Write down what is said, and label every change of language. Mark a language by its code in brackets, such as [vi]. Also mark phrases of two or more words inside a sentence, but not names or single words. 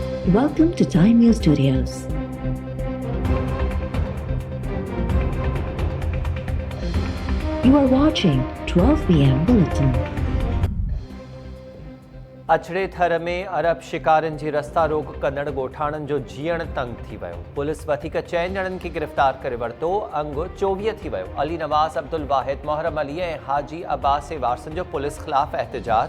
[en] Welcome to Time News Studios. You are watching 12 p.m. Bulletin. [sd] अछड़े थर में अरब शिकारनि जी रस्ता रोक कंदड़ ॻोठाणनि जो जीअण तंग थी वियो। पुलिस वधीक 6 ॼणनि खे गिरफ़्तार करे वरितो। अंग 24 थी वियो। अली नवाज़, अब्दुल वाहिद, मोहरम अली ऐं हाजी अब्बास वारसनि जो पुलिस ख़िलाफ़ एहतिजाज।